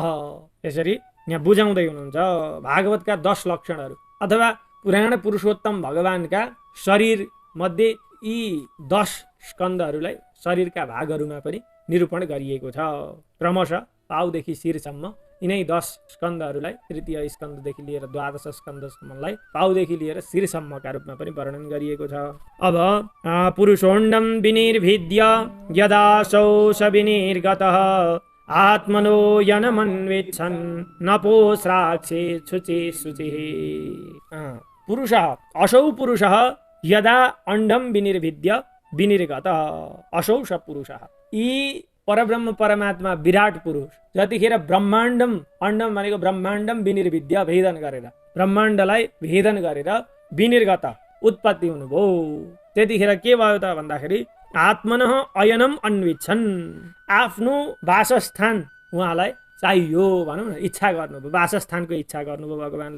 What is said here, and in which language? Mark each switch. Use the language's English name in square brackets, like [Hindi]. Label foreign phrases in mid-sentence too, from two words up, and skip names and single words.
[Nepali] यसरी यहाँ बुझाउँदै हुनुहुन्छ भागवतका 10 लक्षणहरू अथवा पुराण पुरुषोत्तम भगवानका शरीर मध्ये यी 10 स्कन्धहरूलाई शरीरका भागहरूमा पनि निरूपण गरिएको छ। क्रमशः पाउदेखि शिरसम्म यिनै 10 स्कन्धहरूलाई तृतीय स्कन्धदेखि लिएर द्वादश स्कन्धसम्मलाई पाउदेखि लिएर शिरसम्मका रूपमा पनि वर्णन गरिएको छ। [Sanskrit] अब पुरुषोण्डम विनिर्भिद्य यदासौ स विनिर्गतः आत्मनो यनमन्विच्छन् नपोस्राक्षे शुचि शुचिः। पुरुषः असौ पुरुषः यदा अण्डम विनिर्भिद्य विनिर्गतः, असौ स पुरुषः। [Nepali] यी परब्रह्म परमात्मा विराट पुरुष जतिखेर ब्रह्माण्डम, अण्डम भनेको [Sanskrit] ब्रह्माण्डम विनिर्भिद्य, [Nepali] भेदन गरेर, ब्रह्माण्डलाई भेदन गरेर विनिर्गत उत्पत्ति हुनुभयो, त्यतिखेर के भयो त भन्दाखेरि [Sanskrit] आत्मनः अयनम अन्विच्छन्, [Nepali] आफ्नो वासस्थान उहाँलाई चाहियो भनौँ न, इच्छा गर्नुभयो, वासस्थानको इच्छा गर्नुभयो भगवानले।